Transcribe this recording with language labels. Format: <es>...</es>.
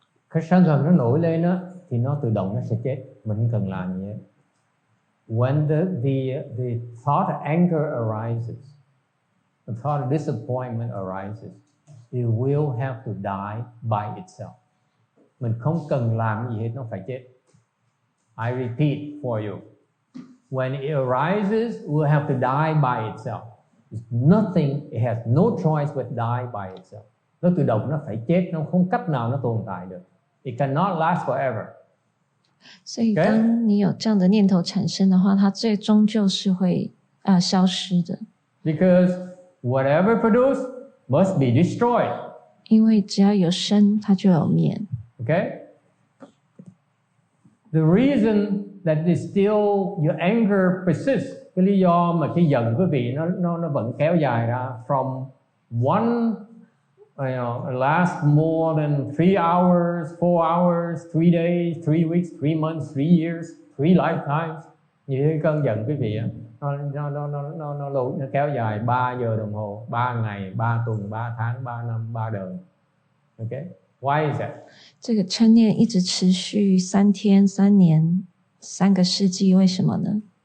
<vi>Cái sân hận nó nổi lên đó, thì nó tự động nó sẽ chết. Mình không cần làm gì hết.</vi> <en>When the thought of anger arises, the thought of disappointment arises, it will have to die by itself.</en> <vi>Mình không cần làm gì hết, nó phải chết.</vi> <en>I repeat for you. When it arises, it will have to die by itself. It's nothing, it has no choice but die by itself.</en> <vi>Nó tự động nó phải chết, nó không cách nào nó tồn tại được.</vi> <en>It cannot last forever.</en> <zh>所以当你有这样的念头产生的话，它最终就是会消失的。</zh> <en>Because whatever produced must be destroyed.</en> <zh>因为只要有生，它就有灭。</zh> <en>Okay? The reason that is still your anger persists,</en> <vi>cái lý do mà cái giận quý vị nó vẫn kéo dài ra</vi> <en>from one last more than 3 hours, 4 hours, 3 days, 3 weeks, 3 months, 3 years, 3 lifetimes.</en> <vi>Như cái cơn giận quý vị nó kéo dài 3 giờ đồng hồ, 3 ngày, 3 tuần, 3 tháng, 3 năm, 3 đời.</vi> <en>Okay? Why is that?</en> <zh>这个嗔念一直持续3天、3年、3个世纪，为什么呢？</zh>